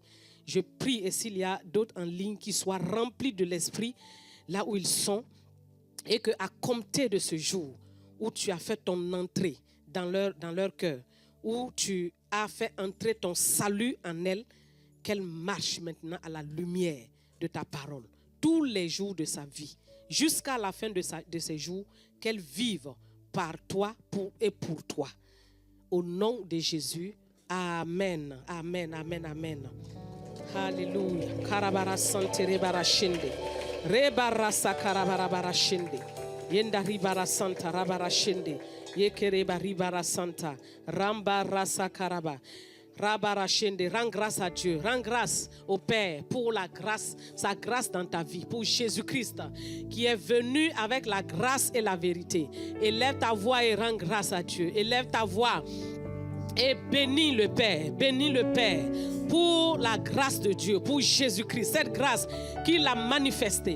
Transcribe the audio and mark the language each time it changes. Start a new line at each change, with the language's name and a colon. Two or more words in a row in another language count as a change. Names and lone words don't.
French: Je prie, et s'il y a d'autres en ligne, qui soient remplis de l'Esprit là où ils sont, et qu'à compter de ce jour où tu as fait ton entrée dans leur cœur, où tu as fait entrer ton salut en elle, qu'elle marche maintenant à la lumière de ta parole tous les jours de sa vie, jusqu'à la fin de ses jours, qu'elle vive par toi et pour toi. Au nom de Jésus, amen, amen, amen, amen. Alléluia. Karabara sante rebara shende. Rebara sakarabara bara shende. Yenda ribara santa rabara shende. Yekereba ribara santa. Ramba rasa karaba. Rabarachende, rends grâce à Dieu, rends grâce au Père pour la grâce, sa grâce dans ta vie, pour Jésus-Christ qui est venu avec la grâce et la vérité. Élève ta voix et rends grâce à Dieu. Élève ta voix et bénis le Père pour la grâce de Dieu, pour Jésus-Christ, cette grâce qu'il a manifestée.